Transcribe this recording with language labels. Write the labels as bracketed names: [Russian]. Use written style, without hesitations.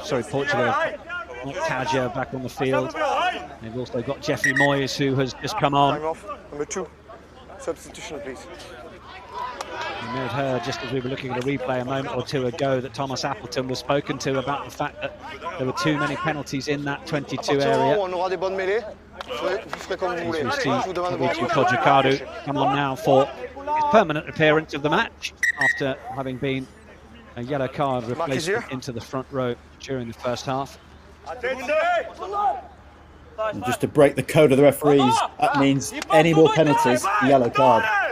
[English] Portugal have got Taja back on the field. They've also got Jeffrey Moyes, who has just come on. Time off. Number 2. Substitution, please. You may have heard, just as we were looking at a replay a moment or two ago, that Thomas Appleton was spoken to about the fact that there were too many penalties in that 22 area. [French] On aura des bonnes mêlées. Vous ferez comme vous voulez. [English] We see [French] Je vous demande de Luigi voir. [English] Kojikaru come on now for his permanent appearance of the match after having been a yellow card replacement into the front row during the first half. And just to break the code of the referees, that means any more penalties, yellow card.